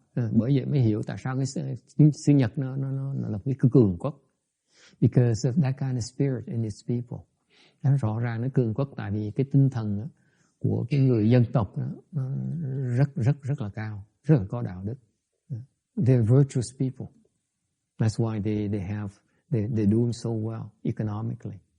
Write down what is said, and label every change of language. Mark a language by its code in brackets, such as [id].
[vi] Bởi vậy mới hiểu tại sao cái xứ Nhật nó là cái cường quốc. [en] Because of that kind of spirit in its people. [vi] Nó rõ ràng nó cường quốc tại vì cái tinh thần của cái người dân tộc nó rất là cao, rất là có đạo đức. [en] They're virtuous people. That's why they're doing so well economically.